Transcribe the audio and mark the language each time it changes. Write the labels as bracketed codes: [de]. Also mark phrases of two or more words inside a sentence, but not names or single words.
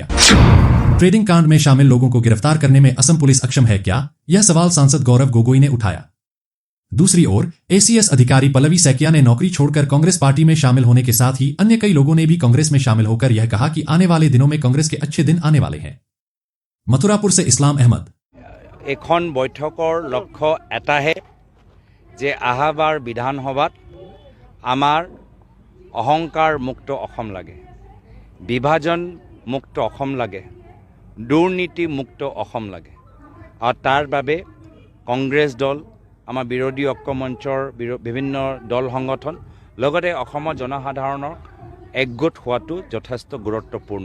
[hi] ट्रेडिंग कांड में शामिल लोगों को गिरफ्तार करने में असम पुलिस अक्षम है क्या, यह सवाल सांसद गौरव गोगोई ने उठाया। दूसरी ओर एसीएस अधिकारी पल्लवी सैकिया ने नौकरी छोड़कर कांग्रेस पार्टी में शामिल होने के साथ ही अन्य कई लोगों ने भी कांग्रेस में शामिल होकर यह कहा कि आने वाले दिनों में कांग्रेस के अच्छे दिन आने वाले हैं। मथुरापुर से इस्लाम अहमद। [as] এখন বৈঠকৰ লক্ষ্য এটাহে যে আহাবাৰ বিধানসভাত আমাৰ অহংকাৰ মুক্ত অসম লাগে, বিভাজন মুক্ত অসম লাগে, দুৰ্নীতি মুক্ত অসম লাগে। আৰু তাৰ বাবে কংগ্ৰেছ দল, আমাৰ বিৰোধী ঐক্য মঞ্চৰ বিভিন্ন দল সংগঠন লগতে অসমৰ জনসাধাৰণৰ একগোট হোৱাটো যথেষ্ট গুৰুত্বপূৰ্ণ।